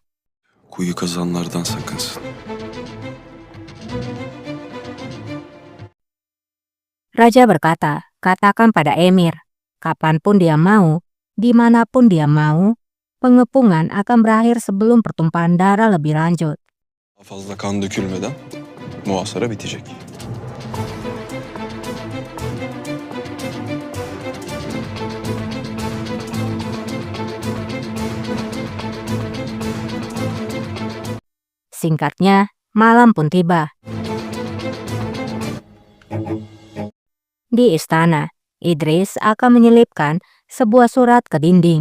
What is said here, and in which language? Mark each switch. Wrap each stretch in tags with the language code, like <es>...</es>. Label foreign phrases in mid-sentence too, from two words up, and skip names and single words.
<tr>Kuyu kazanlardan sakınsın.</tr> <id>Raja berkata, katakan pada Emir, kapanpun dia mau, dimanapun dia mau, pengepungan akan berakhir sebelum pertumpahan darah lebih lanjut.</id> <tr>Daha fazla kan dökülmeden muhasara bitecek.</tr> <id>Singkatnya, malam pun tiba. Di istana, Idris akan menyelipkan sebuah surat ke dinding.</id>